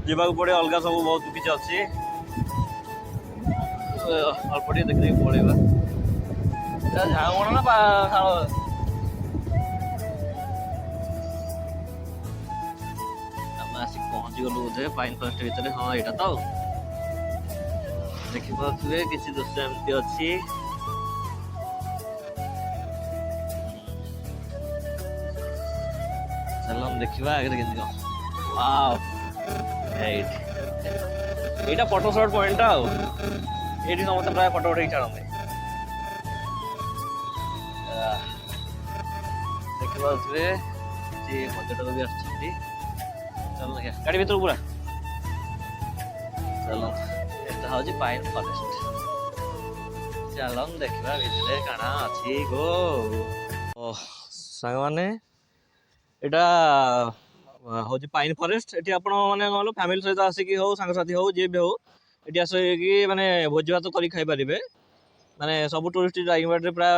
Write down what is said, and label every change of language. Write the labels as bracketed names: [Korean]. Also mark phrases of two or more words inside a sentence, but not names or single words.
[Odia] ଯିବାକୁ ପଡ଼ିବ ଅଲଗା ସବୁ ବହୁତ କିଛି ଅଛି ଅଳ୍ପ ଟିକେ ଦେଖି ଦେଖି ପଳେଇବା ଝାଉଁବଣ ନା ଶାଳ ଆମେ ଆସିକି ପହଞ୍ଚିଗଲୁ ବୋଧେ [English] pine forest [Odia] ଭିତରେ ହଁ ଏଇଟା ତ ଦେଖିପାରୁଥିବେ କିଛି ଦୃଶ୍ୟ ଏମିତି ଅଛି ଚାଲ ଦେଖିବା ଆଗରେ କେମିତି କଣ ୱାଓ এইটা [English] photo shot point [Odia] ଆଉ ଏଇଠି ସମସ୍ତେ ପ୍ରାୟ ଫଟୋ ଉଠେଇକି ଛାଡ଼ନ୍ତି ଦେଖିପାରୁଥିବେ କିଛି ପର୍ଯ୍ୟଟକ ବି ଆସୁଛନ୍ତି ଚାଲ ଦେଖିବା ଗାଡ଼ି ଭିତରୁ ପୁରା ଚାଲ ଏଟା ହେଉଛି [English] pine forest [Odia] ଚାଲ ଦେଖିବା ଭିତରେ କାଣା ଅଛି ଗୋ ସାଙ୍ଗମାନେ ଏଇଟା ହଉଛି [English] pine forest [Odia] ଏଠି ଆପଣ ମାନେ ନହେଲେ ଫ୍ୟାମିଲି ସହିତ ଆସିକି ହଉ ସାଙ୍ଗସାଥି ହଉ ଯିଏ ବି ହଉ ଏଠି ଆସିକି ମାନେ ଭୋଜି ଭାତ କରିକି ଖାଇପାରିବେ ମାନେ ସବୁ ଟୁରିଷ୍ଟ ଦାରିଙ୍ଗବାଡ଼ିରେ ପ୍ରାୟ